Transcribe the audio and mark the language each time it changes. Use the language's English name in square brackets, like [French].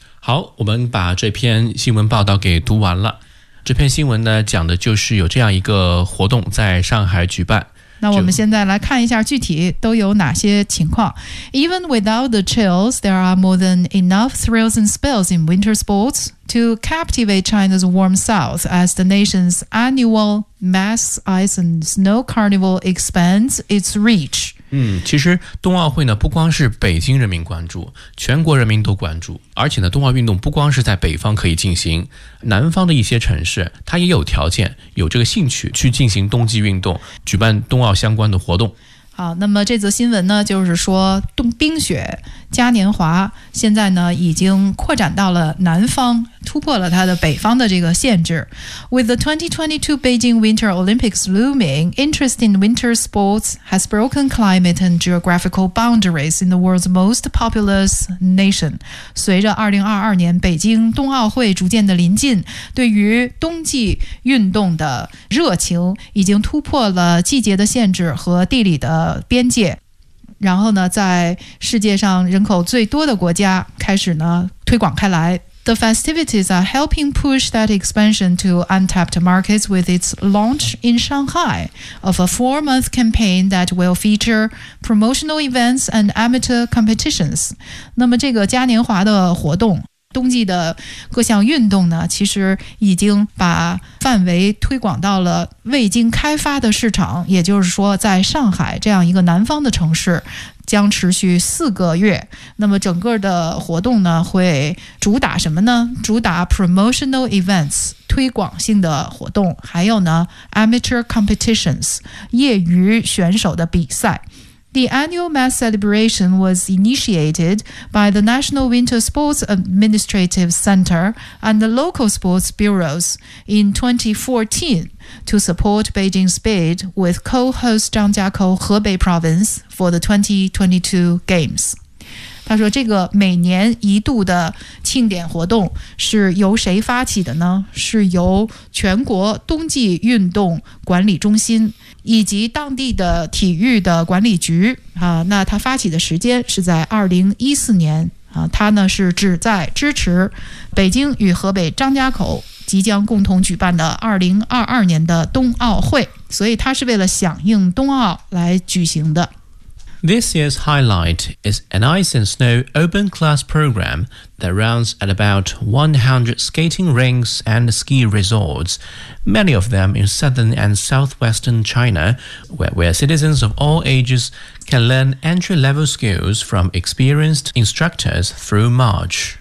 [Chinese] 好，我们把这篇新闻报道给读完了。这篇新闻呢，讲的就是有这样一个活动在上海举办。那我们现在来看一下具体都有哪些情况。 [English] Even without the chills, there are more than enough thrills and spills in winter sports to captivate China's warm south as the nation's annual mass ice and snow carnival expands its reach. [Chinese] 其实冬奥会呢，不光是北京人民关注，全国人民都关注。而且呢，冬奥运动不光是在北方可以进行，南方的一些城市它也有条件，有这个兴趣去进行冬季运动，举办冬奥相关的活动。好，那么这则新闻呢，就是说冰雪嘉年华现在呢已经扩展到了南方，突破了它的北方的这个限制。 [English] With the 2022 Beijing Winter Olympics looming, interest in winter sports has broken climate and geographical boundaries in the world's most populous nation. [Chinese] 随着2022年北京冬奥会逐渐的临近，对于冬季运动的热情已经突破了季节的限制和地理的边界，然后呢，在世界上人口最多的国家开始呢推广开来。 [English] The festivities are helping push that expansion to untapped markets with its launch in Shanghai of a four-month campaign that will feature promotional events and amateur competitions. [Chinese] 那么这个嘉年华的活动，冬季的各项运动呢，其实已经把范围推广到了未经开发的市场，也就是说在上海这样一个南方的城市将持续四个月。那么整个的活动呢，会主打什么呢？主打 [English] promotional events [Chinese] 推广性的活动，还有呢 [English] amateur competitions [Chinese] 业余选手的比赛。 [English] The annual mass celebration was initiated by the National Winter Sports Administrative Center and the local sports bureaus in 2014 to support Beijing Speed with co-host Zhang Jiakou Hebei Province for the 2022 Games. [Chinese] 他说这个每年一度的庆典活动是由谁发起的呢？是由全国冬季运动管理中心以及当地的体育的管理局啊，那他发起的时间是在2014年啊，他呢是旨在支持北京与河北张家口即将共同举办的2022年的冬奥会，所以他是为了响应冬奥来举行的。 [English] This year's highlight is an ice and snow open class program that runs at about 100 skating rinks and ski resorts, many of them in southern and southwestern China, where citizens of all ages can learn entry-level skills from experienced instructors through March.